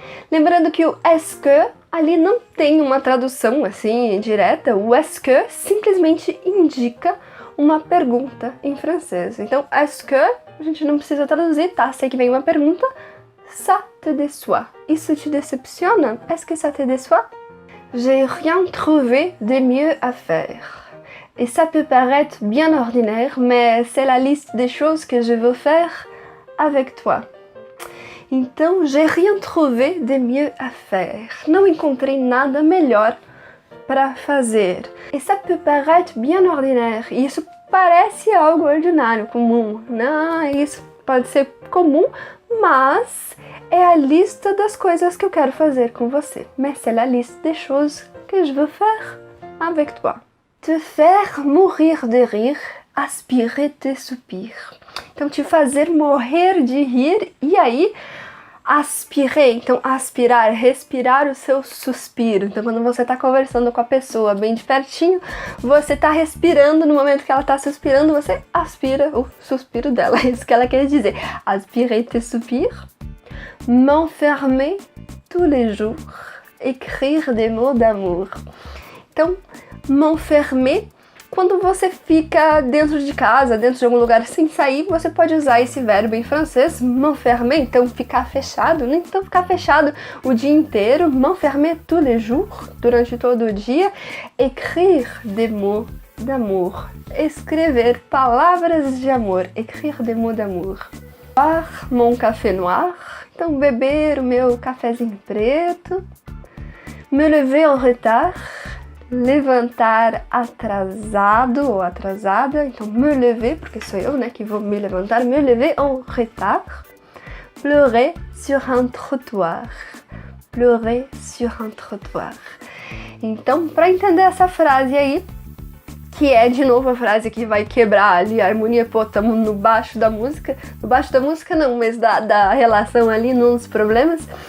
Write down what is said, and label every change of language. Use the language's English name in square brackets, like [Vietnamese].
[Portuguese] Lembrando que o [French] est-ce que [Portuguese] ali não tem uma tradução assim direta, o est-ce que simplesmente indica uma pergunta em francês. Então, [French] est-ce que, [Portuguese] a gente não precisa traduzir, tá? Sei que vem uma pergunta, [French] ça te déçoit. [Portuguese] Isso te decepciona? [French] Est-ce que ça te déçoit? J'ai rien trouvé de mieux à faire. Et ça peut paraître bien ordinaire, mais c'est la liste des choses que je veux faire avec toi. [Portuguese] Então, [French] j'ai rien trouvé de mieux à faire. [Portuguese] Não encontrei nada melhor para fazer. [French] Et ça peut paraître bien ordinaire. [Portuguese] E isso parece algo ordinário, comum. Não, isso pode ser comum, mas é a lista das coisas que eu quero fazer com você. [French] Mais c'est la liste des choses que je veux faire avec toi. Te faire mourir de rire, aspirer tes soupirs. [Portuguese] Então, te fazer morrer de rir e aí aspirer, então aspirar, respirar o seu suspiro. Então quando você está conversando com a pessoa bem de pertinho, você está respirando, no momento que ela está suspirando, você aspira o suspiro dela. É isso que ela quer dizer. [French] Aspirer tes soupirs, m'enfermer tous les jours, écrire des mots d'amour. [Portuguese] Então, [French] m'enfermer, [Portuguese] quando você fica dentro de casa, dentro de algum lugar sem sair, você pode usar esse verbo em francês, m'enfermer, então ficar fechado, né? Então ficar fechado o dia inteiro, [French] m'enfermer tous les jours, [Portuguese] durante todo o dia, [French] écrire des mots d'amour, [Portuguese] escrever palavras de amor, écrire des mots d'amour. [French] Mon café noir. [Portuguese] Então, beber o meu cafezinho preto. [French] Me lever en retard. [Portuguese] Levantar atrasado ou atrasada. Então, [French] me lever, [Portuguese] porque sou eu, né, que vou me levantar. [French] Me lever en retard. Pleurer sur un trottoir. Pleurer sur un trottoir. [Portuguese] Então, para entender essa frase aí, que é, de novo, a frase que vai quebrar ali a harmonia, pô, estamos no baixo da música. No baixo da música não, mas da relação ali, nos problemas.